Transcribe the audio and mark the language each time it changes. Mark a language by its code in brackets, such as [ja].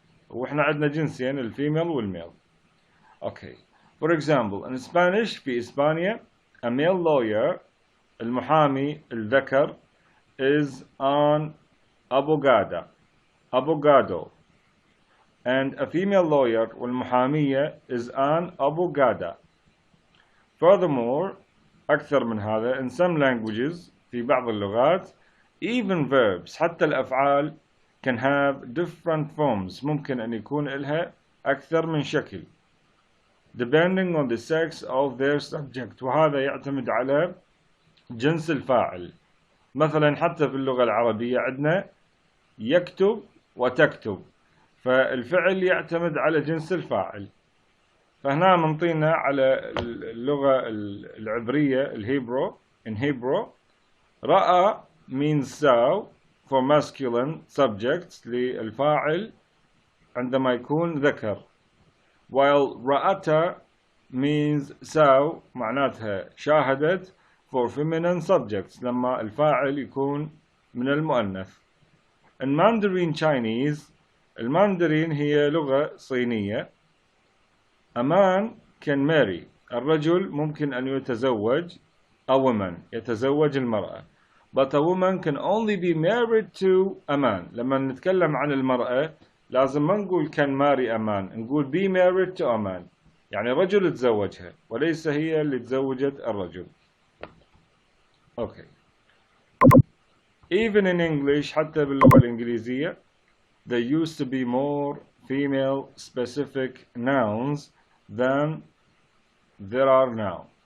[ar] وإحنا عندنا جنسين الفيميل والميل. [en] Okay. For example, in Spanish [ar] في إسبانيا [en] a male lawyer [ar] المحامي الذكر [en] is an abogado and a female lawyer [ar] والمحامية [en] is an abogada. Furthermore, [ar] أكثر من هذا [en] in some languages [ar] في بعض اللغات [en] even verbs [ar] حتى الأفعال [en] can have different forms [ar] ممكن أن يكون لها أكثر من شكل [en] depending on the sex of their subject. [ar] وهذا يعتمد على جنس الفاعل. مثلا حتى في اللغة العربية عندنا يكتب وتكتب، فالفعل يعتمد على جنس الفاعل. فهنا منطينا على اللغة العبرية الهيبرو [en] in Hebrew [ar] رأى [en] means saw for masculine subjects [ar] للفاعل عندما يكون ذكر، [en] while [ar] رأت [en] means saw [ar] معناتها شاهدت [en] for feminine subjects [ar] لما الفاعل يكون من المؤنث. [en] In Mandarin Chinese [ar] الماندرين هي لغة صينية. [en] A man can marry [ar] الرجل ممكن أن يتزوج [en] a woman [ar] يتزوج المرأة [en] but a woman can only be married to a man. [ar] لما نتكلم عن المرأة لازم ما نقول [en] can marry a man، [ar] نقول [en] be married to a man، [ar] يعني رجل تزوجها وليس هي اللي تزوجت الرجل. [en] Okay. Even in English [ar] حتى باللغة الإنجليزية [en] there used to be more female specific nouns than there are now.